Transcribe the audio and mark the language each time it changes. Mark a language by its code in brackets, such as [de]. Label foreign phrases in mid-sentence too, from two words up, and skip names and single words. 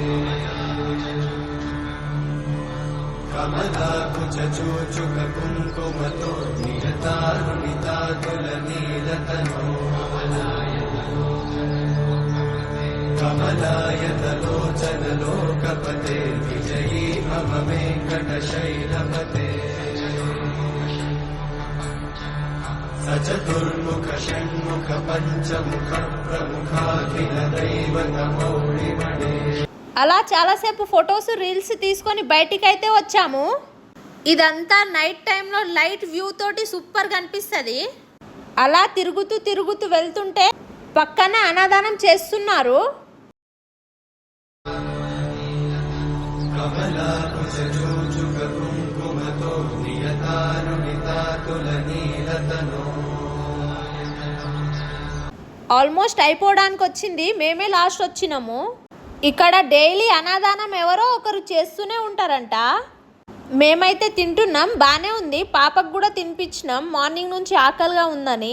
[sa] कमलाकुचूचुक कुङ्कुमतो नियतारुणितातुलनीलतनो कमलायतलोचन लोकपते विजयी भव वेङ्कटशैलपते सचतुर्मुख षण्मुख पञ्चमुख प्रमुखाखिल दैवतमौलिमणे [te] అలా చాలాసేపు [en] photos reels [te] తీసుకొని బయటికి అయితే వచ్చాము. ఇదంతా [en] night timeలో light view [te] తోటి సూపర్ కనిపిస్తుంది. అలా తిరుగుతూ తిరుగుతూ వెళ్తుంటే పక్కన అన్నదానం చేస్తున్నారు. [sa] कमलाकुचूचुक कुङ्कुमतो नियतारुणितातुलनीलतनो [te] ఆల్మోస్ట్ అయిపోవడానికి వచ్చింది. మేమే లాస్ట్ వచ్చినాము. ఇక్కడ డైలీ అన్నదానం ఎవరో ఒకరు చేస్తూనే ఉంటారంట. మేమైతే తింటున్నాం, బాగానే ఉంది. పాపకు కూడా తినిపించినాం, మార్నింగ్ నుంచి ఆకలిగా ఉందని.